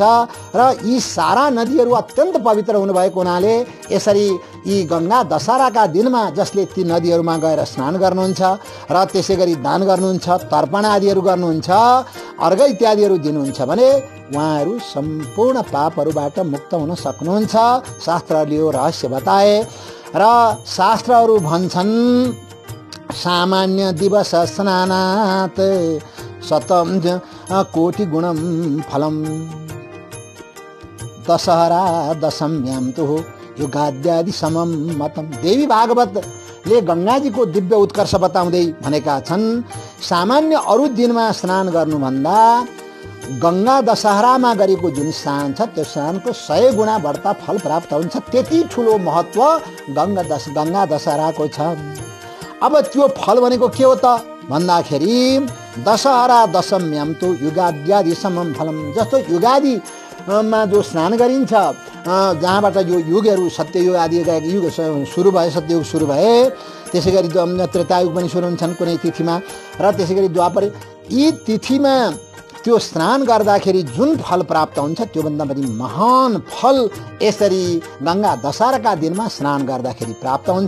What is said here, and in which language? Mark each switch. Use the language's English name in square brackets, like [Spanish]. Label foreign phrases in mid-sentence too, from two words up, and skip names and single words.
[Nepali] र यी सारा नदीहरू अत्यन्त पवित्र हुनुभएको हुनाले यसरी यी गङ्गा दशहराका दिनमा जसले ती नदीहरूमा गएर स्नान गर्नुहुन्छ र त्यसै गरी दान गर्नुहुन्छ, तर्पण आदिहरू गर्नुहुन्छ, अर्घ इत्यादिहरू दिनुहुन्छ भने उहाँहरू सम्पूर्ण पापहरूबाट मुक्त हुन सक्नुहुन्छ। शास्त्रहरूले यो रहस्य बताए र शास्त्रहरू भन्छन् [Sanskrit] सामान्य दिवस स्नानात् शतम कोटि गुणम फलम दशहरा दशम्याम तो युगाद्यादि समम मतम। [Nepali] देवी भागवतले गङ्गाजीको दिव्य उत्कर्ष बताउँदै भनेका छन्, सामान्य अरू दिनमा स्नान गर्नुभन्दा गङ्गा दशहरामा गरेको जुन स्नान छ त्यो स्नानको 100 गुणा बढ्ता फल प्राप्त हुन्छ। त्यति ठुलो महत्त्व गङ्गा दशहराको छ। अब त्यो फल भनेको के हो त भन्दाखेरि [Sanskrit] दशहरा दशम्याम तो युगाद्यादि समम फलम। [Nepali] जस्तो युगादिमा जो स्नान गरिन्छ, जहाँबाट यो युगहरू सत्ययुग आदि युग सुरु भए, सत्ययुग सुरु भए, त्यसै गरी त्रेतायुग पनि सुरु हुन्छन् कुनै तिथिमा, र त्यसै गरी द्वापर, यी तिथिमा त्यो स्नान गर्दाखेरि जुन फल प्राप्त हुन्छ त्योभन्दा पनि महान फल यसरी गङ्गा दशहराका दिनमा स्नान गर्दाखेरि प्राप्त हुन्छ।